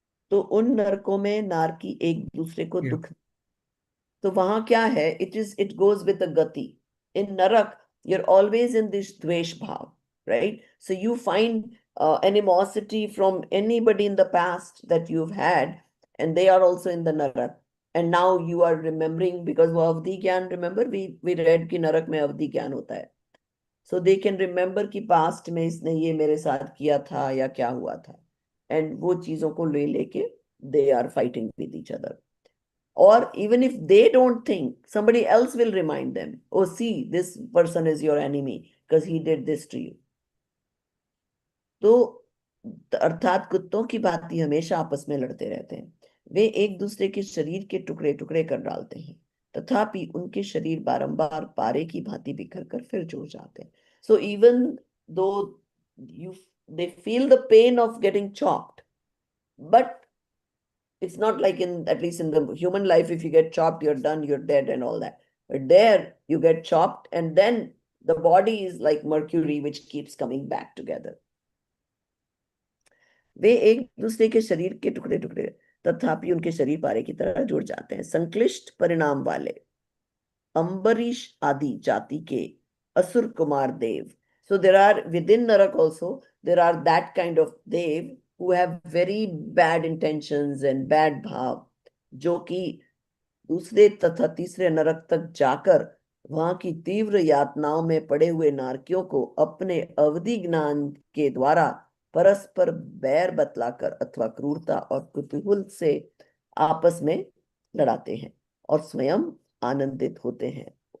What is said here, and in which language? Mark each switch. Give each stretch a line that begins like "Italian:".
Hindi: तो उन नरकों में नारकी एक दूसरे को
English: Yeah.
Hindi: दुख, तो वहां क्या है,
English: it goes with the gati. In narak, you're always in this dvesh bhav, right? So you find animosity from anybody in the past that you've had, and they are also in the narak. And now you are remembering, because
Hindi: वो अवधि ज्ञान,
English: remember we read
Hindi: कि नरक में अवधि ज्ञान होता है.
English: So they can remember
Hindi: कि past में इसने ये मेरे साथ किया था या क्या हुआ था, and वो चीजों को ले लेके
English: they are fighting with each other. Or even if they don't think, somebody else will remind them, oh, see, this person is your enemy because he did this to you.
Hindi: तो अर्थात कुत्तों की भांति हमेशा आपस में लड़ते रहते हैं. वे एक दूसरे के शरीर के टुकड़े टुकड़े कर डालते हैं, तथापि उनके शरीर बारंबार पारे की भांति बिखर कर फिर जुड़ जाते हैं.
English: So even though they feel the pain of getting chopped, but it's not like at least in the human life, if you get chopped, you're done, you're dead and all that. But there you get chopped and then the body is like mercury, which keeps coming back together.
Hindi: वे एक दूसरे के शरीर के टुकड़े टुकड़े, तथापि उनके शरीर पारे की तरह जुड़ जाते हैं. संक्लिष्ट परिणाम वाले अंबरीश आदि जाति के असुर कुमार देव.
English: So there are within Narak also, there are that kind of dev who have very bad intentions and bad bhav,
Hindi: जो कि दूसरे तथा तीसरे नरक तक जाकर वहां की तीव्र यातनाओं में पड़े हुए नारकियों को अपने अवधि ज्ञान के द्वारा परस्पर बैर बतलाकर अथवा क्रूरता और कुतूहल से आपस में लड़ाते हैं और स्वयं आनंदित होते हैं.